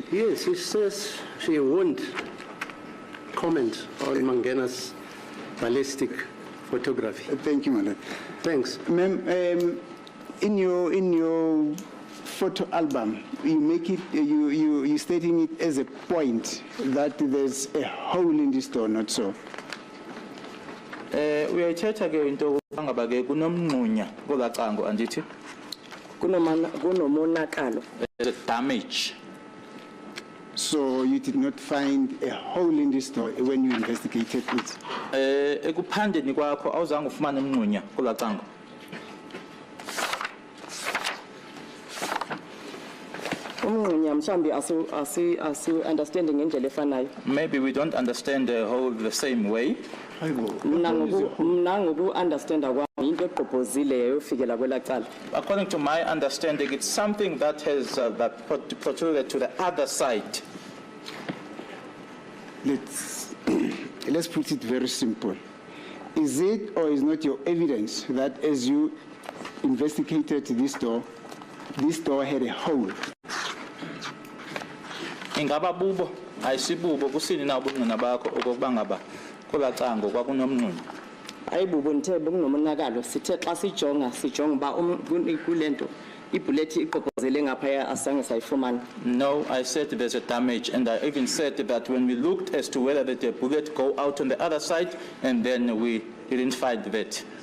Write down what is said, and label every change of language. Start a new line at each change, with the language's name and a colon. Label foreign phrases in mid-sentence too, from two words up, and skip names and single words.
English: Yes, she says she won't comment on Mangena's ballistic photography. Thank you, Mother. Thanks. Ma'am, in your photo album, you make it, you stating it as a point that there's a hole in this door, not so?
Xhosa: Uyayithetha ke into ngaba ke kunomnqunya kolacango andithi kunomonakalo.
English: there's a damage. So you did not find a hole in this door when you investigated it?
Xhosa: Ekuphandeni kwakho awuzange ufumane umnqunya kolacango. Umnqunya mhlambi asu understanding ngendlela efanayo.
English: Maybe we don't understand the whole the same way.
Xhosa: Mina ngoku understand kwami into eproposileyo yofikela kwelacala.
English: According to my understanding, it's something that has that protruded to the other side. Let's put it very simple. Is it or is not your evidence that as you investigated this door had a hole?
Xhosa: Ingaba bubo ayisibubo kusini na ubungqina bakho okokuba ngaba kolacango kwakunomnqunya. Ayibubo nthe bekunomonakalo sithe xa sijonga uba kulento ibullet iqoqozele ngapha asange sayifumana.
English: No, I said there's a damage, and I even said that when we looked as to whether the bullet go out on the other side, and then we didn't find that.